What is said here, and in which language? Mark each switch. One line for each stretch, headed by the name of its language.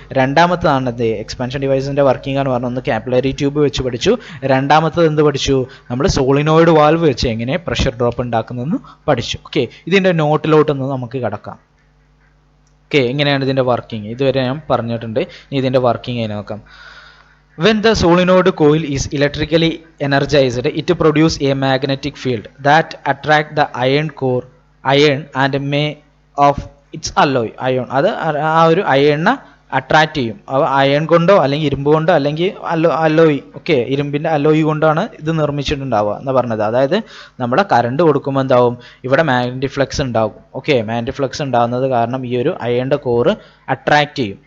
Malayalam: രണ്ടാമത്തതാണ് ഇത് expansion ഡിവൈസിൻ്റെ working ആണ് പറഞ്ഞത്. ഒന്ന് കാപ്പിലറി ട്യൂബ് വെച്ച് പഠിച്ചു. രണ്ടാമത്തത് എന്ത് പഠിച്ചു? നമ്മൾ സോളിനോയിഡ് വാൽവ് വെച്ച് എങ്ങനെ പ്രഷർ ഡ്രോപ്പ് ഉണ്ടാക്കുന്നതെന്ന് പഠിച്ചു. ഓക്കെ, ഇതിൻ്റെ നോട്ടിലോട്ടൊന്ന് നമുക്ക് കിടക്കാം. ഓക്കെ, എങ്ങനെയാണ് ഇതിൻ്റെ വർക്കിംഗ് ഇതുവരെ ഞാൻ പറഞ്ഞിട്ടുണ്ട്. ഇനി ഇതിൻ്റെ വർക്കിംഗ് ആയി നോക്കാം.
English: When the solenoid coil is electrically energized, it produces a magnetic field that attracts the iron and may of its alloy ion.
Malayalam: അത് ആ ഒരു അയണിനെ അട്രാക്റ്റ് ചെയ്യും. അയൺ കൊണ്ടോ അല്ലെങ്കിൽ ഇരുമ്പ് കൊണ്ടോ അല്ലെങ്കിൽ അലോയ്, ഓക്കെ, ഇരുമ്പിൻ്റെ അലോയ് കൊണ്ടാണ് ഇത് നിർമ്മിച്ചിട്ടുണ്ടാവുക എന്ന് പറഞ്ഞത്. അതായത് നമ്മുടെ കറണ്ട് കൊടുക്കുമ്പോൾ എന്താവും? ഇവിടെ മാഗ്നറ്റിക് ഫ്ലക്സ് ഉണ്ടാകും. ഓക്കെ, മാഗ്നറ്റിക് ഫ്ലക്സ് ഉണ്ടാകുന്നത് കാരണം ഈ ഒരു അയണിൻ്റെ കോറ് അട്രാക്റ്റ് ചെയ്യും.